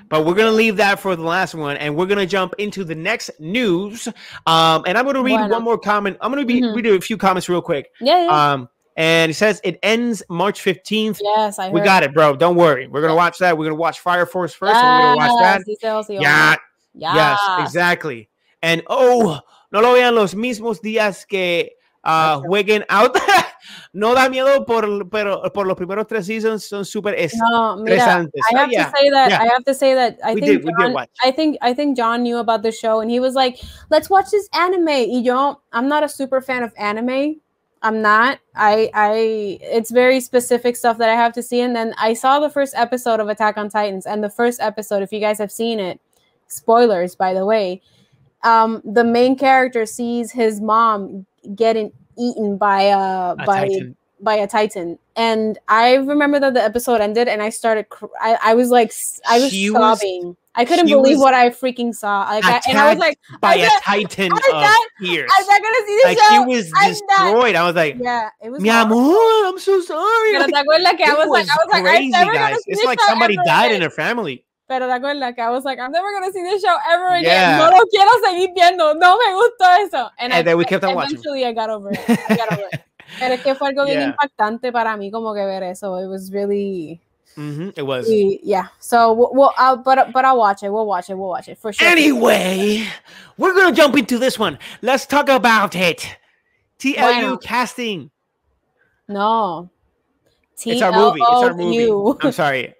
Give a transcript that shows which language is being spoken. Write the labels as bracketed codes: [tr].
[en] But we're going to leave that for the last one, and we're going to jump into the next news. And I'm going to read one more comment. I'm going to read a few comments real quick. Yeah. And it says it ends March 15th. Yes, I heard. We got it, bro. Don't worry. We're going to watch that. We're going to watch Fire Force first, and we're going to watch that. Yes, exactly. [es] And no lo vean los mismos días que jueguen out. No da miedo, pero por los primeros 3 seasons son súper estresantes. [en] I have to say that I think John knew about the show and he was like, let's watch this anime. I'm not a super fan of anime. I'm not. It's very specific stuff that I have to see. And then I saw the first episode of Attack on Titans, and the first episode, if you guys have seen it, spoilers, by the way, the main character sees his mom getting eaten by a titan, and I remember that the episode ended, and I started. I was sobbing. I couldn't believe what I freaking saw. And I was like, by a titan of tears. I'm not gonna see this show. He was destroyed. I was like, it was. [es] Mi amor, [en] I'm so sorry. [es] Pero te acuerdas que [en] I was like, crazy, guys. It's like somebody died in their family. [es] Pero te acuerdas que [en] I was like, I'm never gonna see this show ever again. [es] No lo quiero seguir viendo. No me gustó eso. And [en] then we kept on watching. Eventually, I got over it. [es] Pero es que fue algo bien impactante para mí, como que ver eso. [en] It was really. It was. Yeah. So but I'll watch it. We'll watch it for sure. Anyway, we're gonna jump into this one. Let's talk about it. TLU casting. No. It's our movie. I'm sorry.